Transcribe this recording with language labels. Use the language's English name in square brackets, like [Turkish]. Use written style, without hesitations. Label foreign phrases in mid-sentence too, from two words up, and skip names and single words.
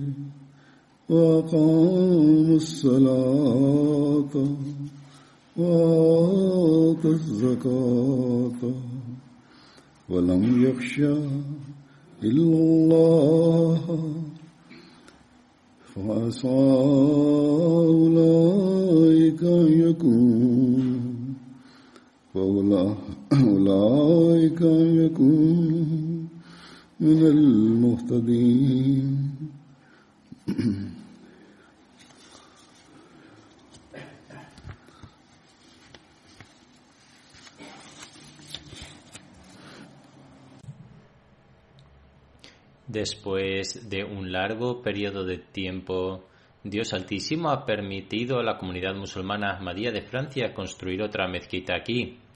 [Arabic] وأقام الصلاة وآتى الزكاة ولم يخشى إلا الله فعسى أولئك أن يكونوا من المهتدين. [Spanish] Después de un largo periodo de tiempo, Dios Altísimo ha permitido a la comunidad musulmana Ahmadía de Francia construir otra mezquita aquí.